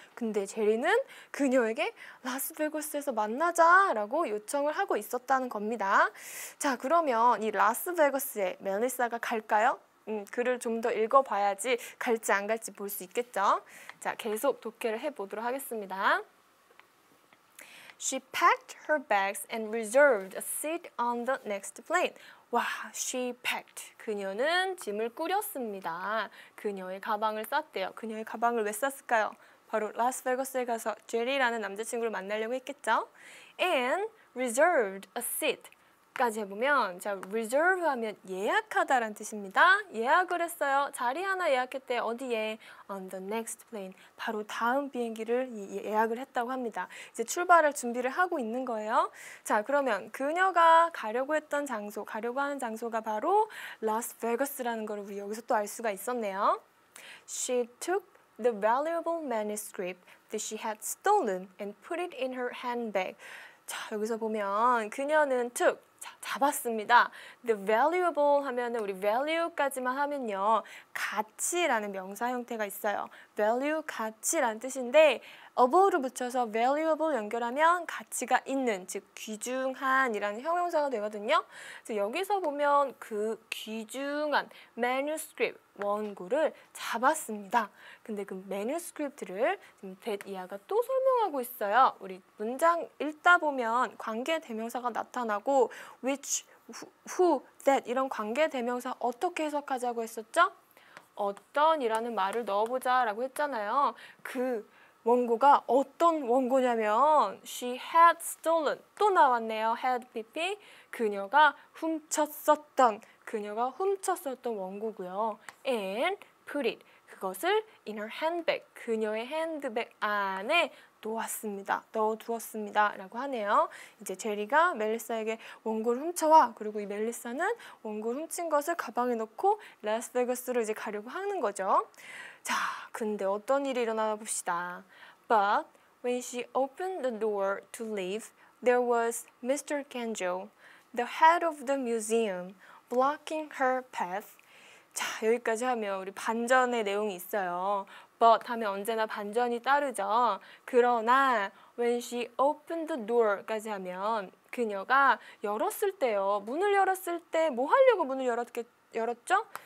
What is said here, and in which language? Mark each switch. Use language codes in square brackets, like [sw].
[ko] 근데 제리는 그녀에게 라스베가스에서 만나자라고 요청을 하고 있었다는 겁니다. 자, 그러면 이 라스베가스에 멜리사가 갈까요? 글을 좀 더 읽어봐야지 갈지 안 갈지 볼 수 있겠죠. 자, 계속 독해를 해보도록 하겠습니다. [en] She packed her bags and reserved a seat on the next plane. 와, she packed. [ko] 그녀는 짐을 꾸렸습니다. 그녀의 가방을 쌌대요. 그녀의 가방을 왜 쌌을까요? 바로 라스베가스에 가서 제리라는 남자친구를 만나려고 했겠죠. [en] And reserved a seat. [ko] 까지 해보면 자 reserve 하면 예약하다라는 뜻입니다. 예약을 했어요. 자리 하나 예약했대. 어디에? [en] On the next plane. [ko] 바로 다음 비행기를 예약을 했다고 합니다. 이제 출발할 준비를 하고 있는 거예요. 자, 그러면 그녀가 가려고 하는 장소가 바로 라스베가스라는 걸 우리 여기서 또 알 수가 있었네요. [en] She took the valuable manuscript that she had stolen and put it in her handbag. [ko] 자, 여기서 보면 그녀는 took 잡았습니다. [en] The valuable [ko] 하면은 우리 value까지만 하면요. 가치라는 명사 형태가 있어요. value, 가치라는 뜻인데 above를 붙여서 valuable 연결하면 가치가 있는, 즉 귀중한 이라는 형용사가 되거든요. 그래서 여기서 보면 그 귀중한 manuscript, 원고를 잡았습니다. 근데 그 manuscript를 지금 that 이하가 또 설명하고 있어요. 우리 문장 읽다 보면 관계 대명사가 나타나고 which, who, that 이런 관계 대명사 어떻게 해석하자고 했었죠? 어떤 이라는 말을 넣어보자 라고 했잖아요. 그 원고가 어떤 원고냐면 [en] she had stolen, [ko] 또 나왔네요. had pp, 그녀가 훔쳤었던 원고고요. [en] and put it, [ko] 그것을 in her handbag, 그녀의 핸드백 안에 놓았습니다. 넣어두었습니다. 라고 하네요. 이제 제리가 멜리사에게 원고를 훔쳐와. 그리고 이 멜리사는 원고를 훔친 것을 가방에 넣고 라스베가스로 이제 가려고 하는 거죠. 자, 근데 어떤 일이 일어나나 봅시다. [en] But when she opened the door to leave, there was Mr. Kenjo, the head of the museum, blocking her path. [ko] 자, 여기까지 하면 우리 반전의 내용이 있어요. But 하면 언제나 반전이 따르죠. 그러나 [en] when she opened the door [ko] 까지 하면 그녀가 열었을 때요. 문을 열었을 때 뭐 하려고 문을 열었죠?